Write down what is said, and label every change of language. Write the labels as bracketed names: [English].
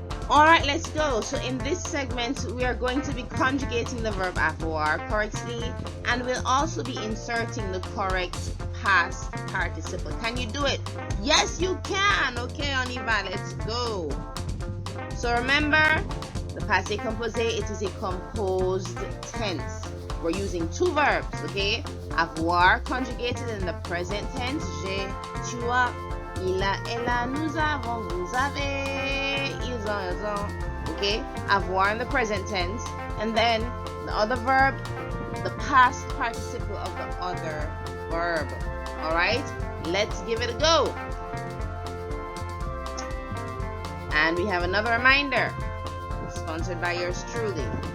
[English] Alright, let's go. So in this segment, we are going to be conjugating the verb AVOIR correctly, and we'll also be inserting the correct past participle. Can you do it? Yes, you can. Okay, [French] on y va. [English] Let's go. So remember, the Passé Composé, it is a composed tense. We're using two verbs, okay? Avoir conjugated in the present tense. [French] J'ai, tu as, il a, elle a, nous avons, vous avez, ils ont. [English] Okay? Avoir in the present tense. And then the other verb, the past participle of the other verb. Alright? Let's give it a go. And we have another reminder, sponsored by yours truly.